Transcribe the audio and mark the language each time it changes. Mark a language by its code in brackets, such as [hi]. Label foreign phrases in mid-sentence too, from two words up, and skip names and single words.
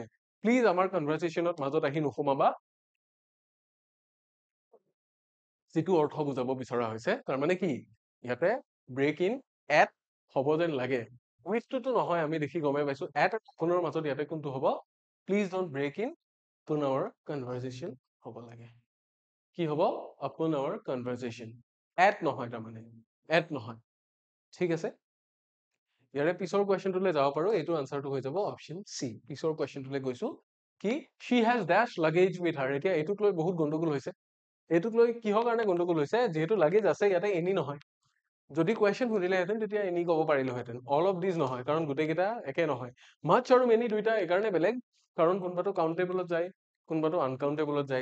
[as] প্লিজ আমাৰ কনভাৰচেশ্যনত মাজত আহি নোসোমাবা, যিটো অৰ্থ বুজাব বিচৰা হৈছে। তাৰমানে কি ইয়াতে [en] break in at [as] হ'ব যেন লাগে, উইথটোতো নহয়, আমি দেখি গমেই পাইছো। এট আৰু আপুনৰ মাজত ইয়াতে কোনটো হ'ব? [en] please don't break in upon our conversation [as] হ'ব লাগে। কি হ'ব? [en] upon our conversation, [as] এট নহয়, তাৰমানে এট নহয়। ঠিক আছে, ইয়াৰে পিছৰ কুৱেশ্যনটোলৈ যাব পাৰো। এইটো আনসাৰটো হৈ যাব অপশ্যন চি। পিছৰ কুৱেশ্যনটোলৈ গৈছো। [en] কি she has dash luggage with her। [as] এতিয়া এইটোক লৈ বহুত গণ্ডগোল হৈছে। এইটোক লৈ কিহৰ কাৰণে গণ্ডগোল হৈছে? যিহেতু লাগেজ আছে ইয়াতে, এনি নহয়। যদি কুৱেশ্যন সুধিলেহেঁতেন তেতিয়া এনি ক'ব পাৰিলোহেঁতেন, [en] all of these [as] নহয়, কাৰণ গোটেইকেইটা একে নহয়। মাছ আৰু মেনি দুইটা এইকাৰণে বেলেগ, কাৰণ কোনোবাটো কাউণ্টেবলত যায়, কোনোবাটো আনকাউণ্টেবলত যায়।